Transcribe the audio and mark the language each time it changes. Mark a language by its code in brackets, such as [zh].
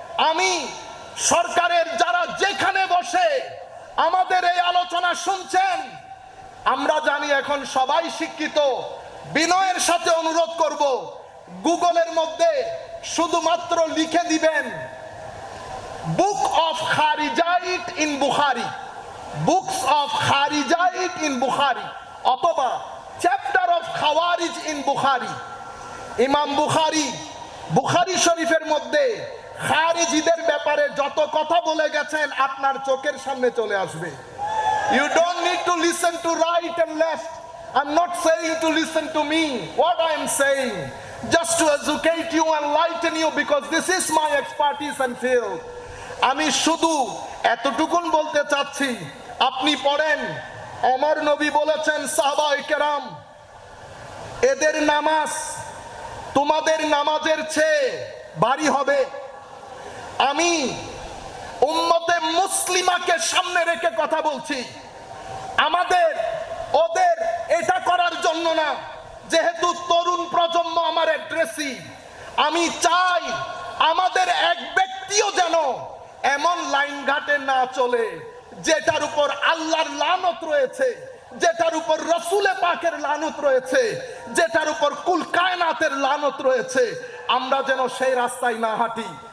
[bn] আমি সরকারের যারা যেখানে বসে আমাদের এই আলোচনা শুনছেন, আমরা জানি এখন সবাই শিক্ষিত, বিনয়ের সাথে অনুরোধ করব গুগলের মধ্যে শুধুমাত্র লিখে দিবেন book of খারিজাইট in Bukhari, books of খারিজাইট in Bukhari, অথবা চ্যাপ্টার অফ খাওয়ারিজ ইন বুখারী। ইমাম বুখারী শরীফের মধ্যে খারিজিদের ব্যাপারে যত কথা বলে গেছেন আপনার চোখের সামনে চলে আসবে। [en] You don't need to listen to right and left. I'm not saying to listen to me. What I am saying, just to educate you and enlighten you, because this is my expertise and field. [bn] আমি শুধু এতটুকুন বলতে চাচ্ছি, আপনি পড়েন, আমার নবী বলেছেন সাহাবায়ে কেরাম, এদের নামাজ তোমাদের নামাজের চেয়ে ভারী হবে। আমি উম্মতে মুসলিমাকে সামনে রেখে কথা বলছি, আমাদের ওদের এটা করার জন্য না, যেহেতু তরুণ প্রজন্ম আমার অ্যাড্রেসি, আমি চাই আমাদের এক ব্যক্তিও যেন এমন লাইন ঘাটে না চলে যেটার উপর আল্লাহর লানত রয়েছে, যেটার উপর রাসূলে পাকের লানত রয়েছে, যেটার উপর কুল কায়নাতের লানত রয়েছে, আমরা যেন সেই রাস্তায় না হাঁটি।